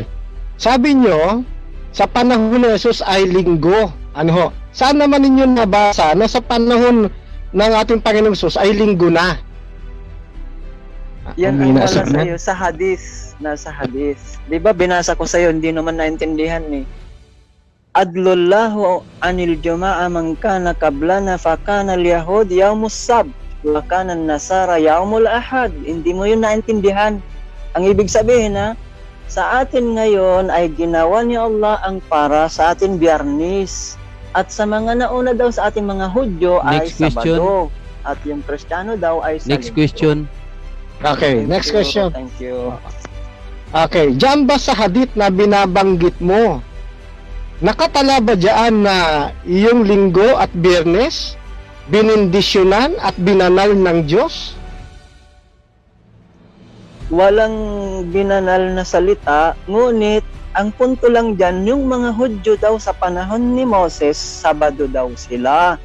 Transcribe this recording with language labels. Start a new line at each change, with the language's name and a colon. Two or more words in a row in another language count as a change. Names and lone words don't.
Filipino: Sabi nyo, sa panahon ni Jesus ay linggo. Ano ho? Saan naman ninyo nabasa na sa panahon ng ating Panginoong Jesus ay linggo na? Yan ang wala sa'yo sa hadith. Nasa hadith. Di ba binasa ko sa'yo, hindi naman naintindihan eh.
Arabic: أضل الله عن الجمعة من كان قبلنا فكان اليهود يوم السبت وكان النصارى يوم الأحد.
Filipino: Hindi mo yun naintindihan. Ang ibig sabihin sa atin ngayon ay ginawa ni Allah ang para sa atin Biyernes. At sa mga nauna daw sa ating mga Hudyo ay
English: Next question.
Filipino: Sabado. At yung Kristiyano daw ay sa
English: Next
Filipino: Linggo.
English: question. Okay, Thank next you, question. Thank you.
Filipino: Okay, diyan ba sa hadith na binabanggit mo, nakatala ba diyan na iyong linggo at Biyernes binindisyonan at binanal ng Diyos? Walang binanal na salita, ngunit ang punto lang dyan, yung mga Hudyo daw sa panahon ni Moses, Sabado daw sila.